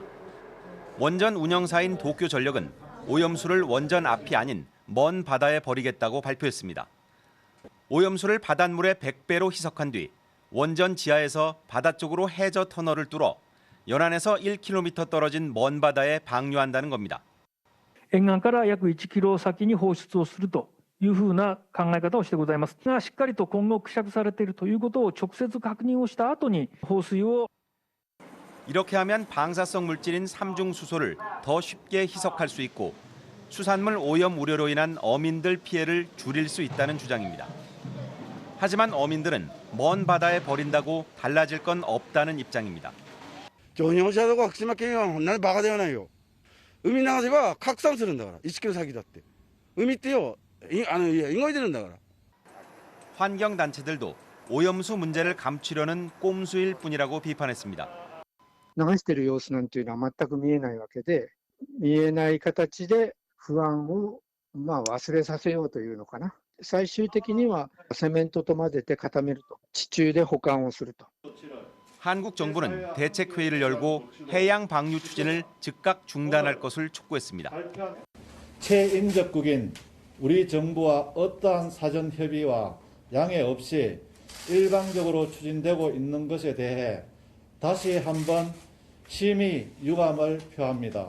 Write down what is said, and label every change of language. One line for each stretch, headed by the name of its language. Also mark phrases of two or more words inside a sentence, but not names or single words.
Korean: 원전 운영사인 도쿄전력은 오염수를 원전 앞이 아닌 먼 바다에 버리겠다고 발표했습니다. 오염수를 바닷물의 100배로 희석한 뒤 원전 지하에서 바다 쪽으로 해저 터널을 뚫어 연안에서 1km 떨어진 먼 바다에 방류한다는 겁니다.
Japanese: 沿岸から約1キロ先に放出をするというふうな考え方をしてございますが、しっかりと今後希釈されているということを直接確認をした後に放水を
Korean: 이렇게 하면 방사성 물질인 삼중수소를 더 쉽게 희석할 수 있고 수산물 오염 우려로 인한 어민들 피해를 줄일 수 있다는 주장입니다. 하지만 어민들은 먼 바다에 버린다고 달라질 건 없다는 입장입니다.
Japanese: 漁業者とか福島県はこんなにバカではないよ。海の中では拡散するんだから、1キロ先だって。海ってよ、動いてるんだから。
Korean: 환경단체들도 오염수 문제를 감추려는 꼼수일 뿐이라고 비판했습니다.
Japanese: 流している様子なんていうのは全く見えないわけで、見えない形で不安を忘れさせようというのかな。最終的にはセメントと混ぜて固めると、地中で保管をすると。
Korean: 한국 정부는 대책회의를 열고 해양 방류 추진을 즉각 중단할 것을 촉구했습니다. 최인접국인 우리 정부와 어떠한 사전 협의와 양해 없이 일방적으로 추진되고 있는 것에 대해 다시 한번 심히 유감을 표합니다.